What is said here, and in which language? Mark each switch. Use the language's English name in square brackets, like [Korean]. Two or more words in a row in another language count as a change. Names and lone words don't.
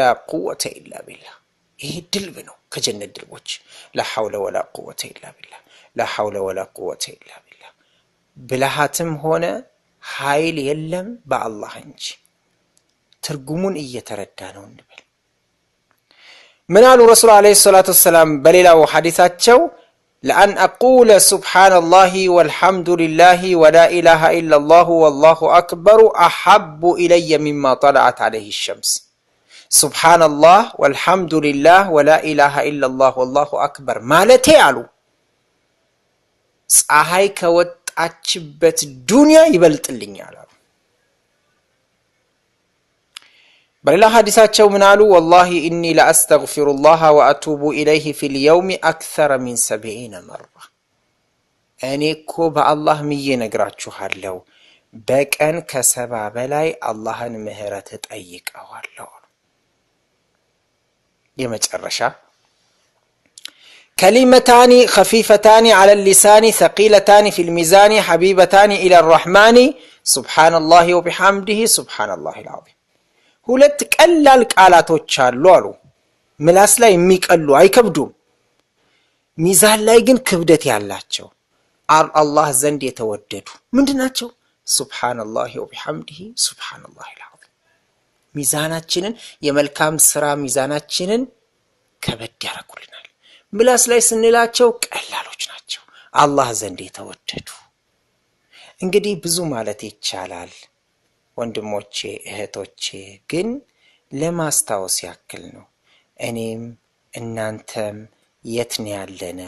[Arabic] قوة إلا بالله። [Amharic] ይሄ ድልብ ነው ከጀነት ድልቦች። [Arabic] لا حول ولا قوة إلا بالله፣ لا حول ولا قوة إلا بالله። [Amharic] ብልሃትም ሆነ ኃይል የለም በአላህ እንጂ። ትርጉሙን እየተረዳ ነው እንበል። ምን አሉ ረሱል [Arabic] عليه الصلاة والسلام [Amharic] በሌላው ሐዲሳቸው? [Arabic] لأن أقول سبحان الله والحمد لله ولا إله إلا الله والله أكبر أحب إلي مما طلعت عليه الشمس. سبحان الله والحمد لله ولا إله إلا الله والله أكبر مالتي علو [Amharic] ፀሐይ ከወጣችበት ዱንያ ይበልጥልኛል አሉ። በሌላ ሐዲሳቸው ምን አሉ? [Arabic] والله إني لأستغفر الله وأتوب إليه في اليوم أكثر من 70 مرة. [Amharic] እኔ እኮ በአላህ ምዬ ነግራችኋለሁ በቀን ከ70 በላይ አላህን ምህረት እጠይቀዋለሁ። የመጨረሻ [Arabic] كلمتان خفيفتان على اللسان ثقيلتان في الميزان حبيبتان إلى الرحمن سبحان الله وبحمده سبحان الله العظيم. [Amharic] ሁለት ቀላል ቃላቶች አሉ አሉ። ምላስ ላይ የሚቀሉ አይከብዱም፣ ሚዛን ላይ ግን ክብደት ያላቸው አላህ ዘንድ የተወደዱ ምንድናቸው? [Arabic] سبحان الله وبحمده سبحان الله العظيم። [Amharic] ሚዛናችንን የመልካም ስራ ሚዛናችንን ከበድ ያደርጉልናል። ምላስ ላይ ስንላቸው ቀላሎች ናቸው፣ አላህ ዘንድ የተወደዱ። እንግዲህ ብዙ ማለት ይቻላል ወንድሞቼ እህቶቼ፣ ግን ለማስታወስ ያክል ነው። እኔም እናንተም የት ነው ያለነው?